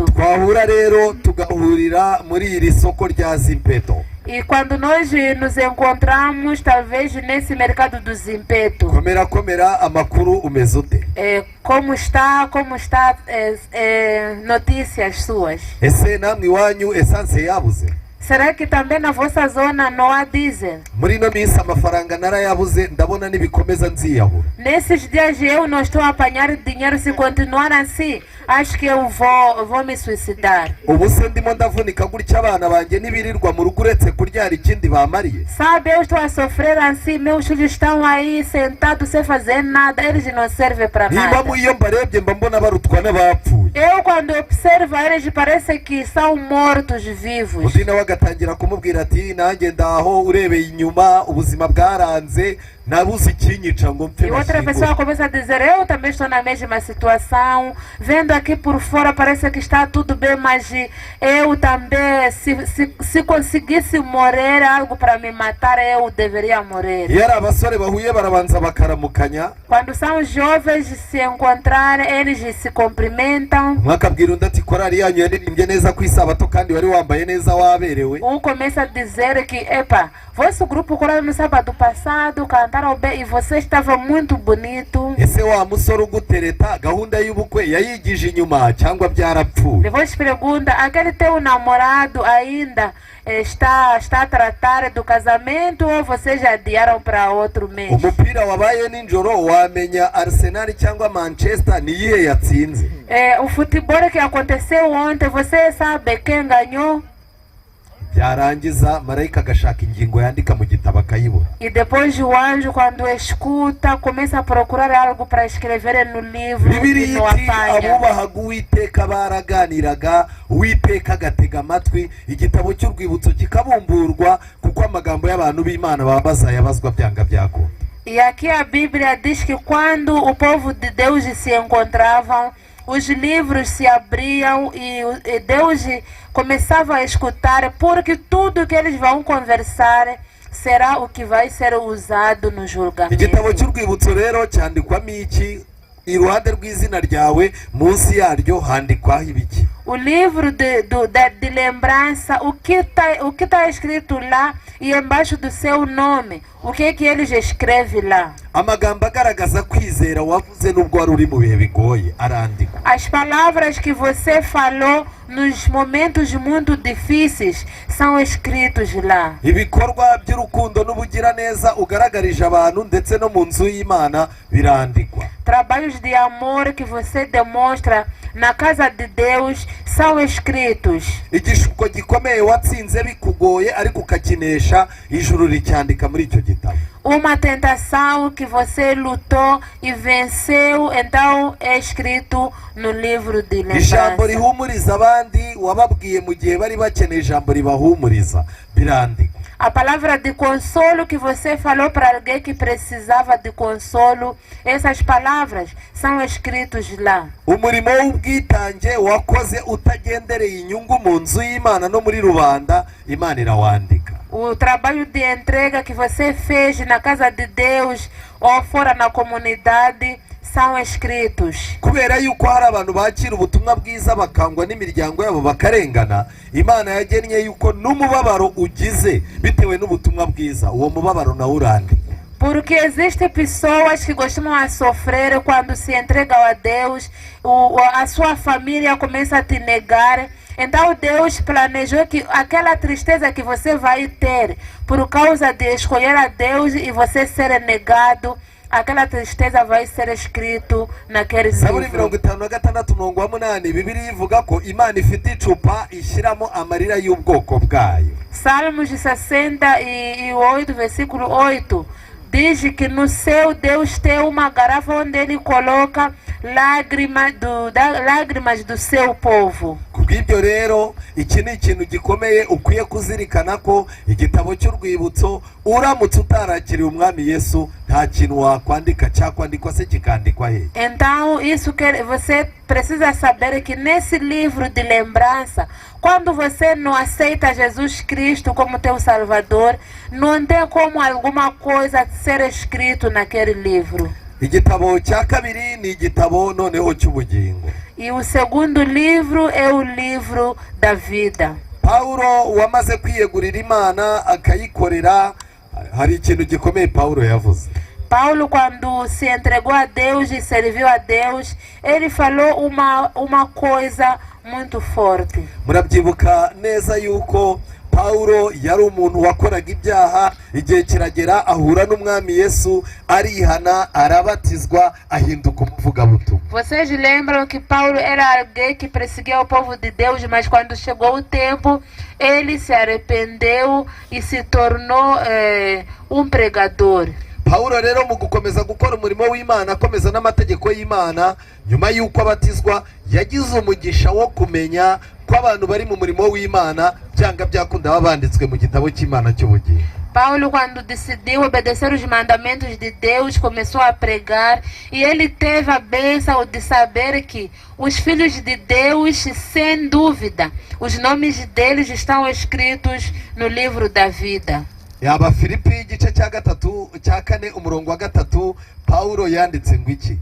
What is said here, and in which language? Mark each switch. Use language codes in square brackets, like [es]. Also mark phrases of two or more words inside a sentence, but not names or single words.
[rw] Twahura rero tugahurira muri iri soko rya Zimpeto. [pt] E quando nós nos encontramos, talvez nesse mercado do Zimpeto. [rw] Komera amakuru umeze ute? [pt] Como está notícias suas? [rw] Ese namwe iwanyu essence yabuze? [pt] Será que também na vossa zona não há diesel? [rw] Muri ino minsi amafaranga narayabuze, ndabona nibikomeza nziyahura. [pt] Nesses dias eu não estou a apanhar dinheiro. Se continuar assim, acho que eu vou me suicidar. [rw] Ubu se ndimo ndavunika gutya abana banjye nibirirwa mu rugo uretse kuryara ikindi bamariye. [pt] Sabe, eu estou a sofrer assim, meus filhos estão aí sentados sem fazer nada, eles não servem para nada. [rw] Niba iyo mbarebye mba mbona barutwa n'abapfuye. [pt] Eu quando observo eles parece que são mortos vivos. [rw] Undi nawe agatangira kumubwira ati nanjye ndaho urebeye inyuma ubuzima bwaranze nabuze ikinyica ngo mpfe. [pt] E outra pessoa começa a dizer: eu também estou na mesma situação, vendo aqui por fora parece que está tudo bem, mas eu também, se conseguisse morrer algo para me matar, eu deveria morrer. [rw] Iyo ari abasore bahuye barabanza bakaramukanya. [pt] Quando são jovens se encontrar, eles se cumprimentam. [rw] Mwakabwira undi ati korari yanyu yaririmbye neza ku isabato kandi wari wambaye neza waberewe. [pt] Começa a dizer que, epa, vosso grupo coral no sábado passado cantaram bem e você estava muito bonito. [rw] Ese wa musore ugutereta gahunda y'ubukwe yayigije inyuma cyangwa byarapfuye? [pt] Depois pergunta: aquele teu namorado ainda está a tratar do casamento ou vocês já adiaram para outro mês? [rw] Umupira wabaye ninjoro wamenya Arsenal cyangwa Manchester niyihe yatsinze? [pt] O futebol que aconteceu ontem, você sabe quem ganhou? [rw] Byarangiza marayika agashaka ingingo yandika mu gitabo akayibura. [pt] E depois o anjo, quando escuta, começa a procurar algo para escrever no livro e não apanha. [rw] Abubahaga Uwiteka baraganiraga, Uwiteka agatega amatwi, igitabo cy'urwibutso kikabumburwa kuko amagambo y'abantu b'Imana baba yabazwa byanga byakunda. [pt] E aqui a Bíblia diz que quando o povo de Deus se encontravam, os livros se abriam e Deus começava a escutar, porque tudo que eles vão conversar será o que vai ser usado no julgamento. [rw] igitabo cy'urwibutso rero cyandikwamo iki? Iruhande rw'izina ryawe munsi yaryo handikwaho ibiki? [pt] O livro de lembrança, o que tá escrito lá, e embaixo do seu nome, o que eles escrevem lá? [rw] Amagambo agaragaza kwizera wavuze nubwo wari uri mu bihe bigoye arandikwa. [pt] As palavras que você falou nos momentos muito difíceis são escritos lá. [rw] Ibikorwa by'urukundo n'ubugiraneza ugaragarije abantu ndetse no mu nzu y'Imana birandikwa. [pt] Trabalhos de amor que você demonstra na casa de Deus são escritos. [rw] Igishuko gikomeye watsinze bikugoye ariko ukakinesha ijuru ricyandika muri icyo gitabo. [pt] Uma tentação que você lutou e venceu, então é escrito no livro de [rw] Ijambo [pt] lembrança. [rw] rihumuriza abandi wababwiye mu gihe bari bakeneye ijambo ribahumuriza birandikwa. [pt] A palavra de consolo que você falou para alguém que precisava de consolo, essas palavras são escritas lá. [rw] Umurimo w'ubwitange wakoze utagendereye inyungu mu nzu y'Imana no muri rubanda, Imana irawandika. [pt] O trabalho de entrega que você fez na casa de Deus ou fora na comunidade são escritos. [rw] Kubera yuko hari abantu bakira ubutumwa bwiza bakangwa n'imiryango yabo bakarengana, Imana yagennye yuko n'umubabaro ugize bitewe n'ubutumwa bwiza, uwo mubabaro nawe urandikwa. [pt] Porque existem pessoas que costumam a sofrer quando se entregam a Deus, a sua família começa a te negar. Então Deus planejou que aquela tristeza que você vai ter por causa de escolher a Deus e você ser negado, aquela tristeza vai ser escrito naquele [rw] Zaburi [pt] livro. [rw] 56:8 Bibiliya ivuga ko Imana ifite icupa ishyiramo amarira y'ubwoko bwayo. [pt] Salmos 68, versículo 8, diz que no céu Deus tem uma garrafa onde Ele coloca lágrimas do seu povo. [rw] Kubw'ibyo rero iki ni ikintu gikomeye ukwiye kuzirikana ko igitabo cy'urwibutso uramutse utarakiriye umwami Yesu nta kintu wakwandika, cyakwandikwa se kikandikwa he? [pt] Então, isso que você precisa saber que nesse livro de lembrança, quando você não aceita Jesus Cristo como teu Salvador, não tem como alguma coisa ser escrito naquele livro. [rw] Igitabo cya kabiri ni igitabo noneho cy'ubugingo. [pt] E o segundo livro é o livro da vida. [rw] Paulo wamaze kwiyegurira Imana akayikorera, hari ikintu gikomeye Paulo yavuze. [pt] Paulo, quando se entregou a Deus e serviu a Deus, ele falou uma coisa muito forte. [rw] Murabyibuka neza yuko Paulo yari umuntu wakoraga ibyaha, igihe kiragera ahura n'umwami Yesu, arihana, arabatizwa, ahinduka umuvugabutumwa. [pt] Vocês lembram que Paulo era alguém que perseguia o povo de Deus, mas quando chegou o tempo, ele se arrependeu e se tornou um pregador. [rw] Paulo rero mu gukomeza gukora umurimo w'Imana, akomeza n'amategeko y'Imana, nyuma y'uko abatizwa yagize umugisha wo kumenya ko abantu bari mu murimo w'Imana byanga byakunda babanditswe mu gitabo cy'Imana cy'ubugingo. [pt] Paulo, quando decidiu obedecer os mandamentos de Deus, começou a pregar, e ele teve a bênção de saber que os filhos de Deus, sem dúvida, os nomes deles estão escritos no livro da vida. [rw] Abafilipi igice cya 4 umurongo wa 3 Paulo yanditse ngo iki?